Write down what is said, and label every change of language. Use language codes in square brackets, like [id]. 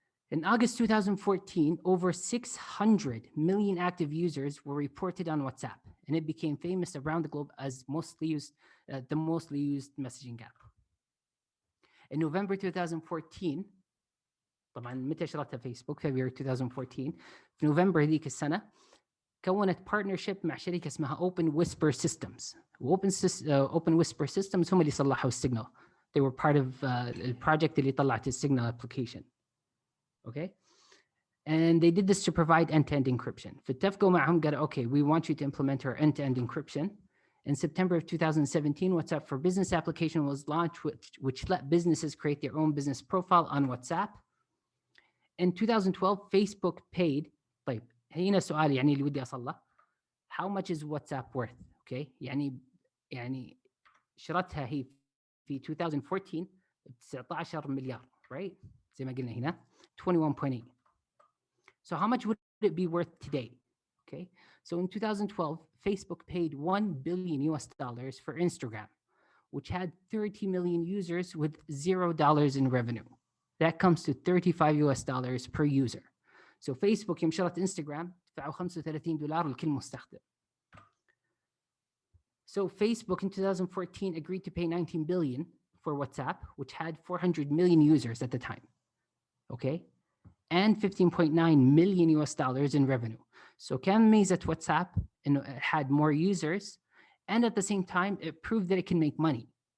[en] In August 2014, over 600 million active users were reported on WhatsApp, and it became famous around the globe as the mostly used messaging app. In November 2014, طبعا متى شرتها Facebook? February 2014. [ar] في نوفمبر هذيك السنة كونت partnership مع شركة اسمها Open Whisper Systems. Open Whisper Systems هم اللي صلحوا السيجنال. [en] They were part of البروجكت اللي طلعت السيجنال application. Okay, and they did this to provide end-to-end encryption. [ar] فاتفقوا معهم قالوا okay, we want you to implement our end-to-end encryption. [en] In September of 2017, WhatsApp for Business application was launched, which let businesses create their own business profile on WhatsApp. In 2012, Facebook paid. [ar] طيب, هنا سؤال يعني اللي ودي أصله. [en] How much is WhatsApp worth? [ar] Okay, يعني شرتها هي في 2014 ب19 مليار, right? زي ما قلنا هنا 21.8. [en] So how much would it be worth today? Okay, so in 2012, Facebook paid $1 billion for Instagram, which had 30 million users with $0 in revenue. That comes to $35 per user. [ar] So Facebook يوم شرت انستغرام دفعوا $35 لكل مستخدم. [en] So Facebook in 2014 agreed to pay $19 billion for WhatsApp, which had 400 million users at the time. Okay, and $15.9 million in revenue. So كان ميزة WhatsApp إنه it had more users, and at the same time it proved that it can make money.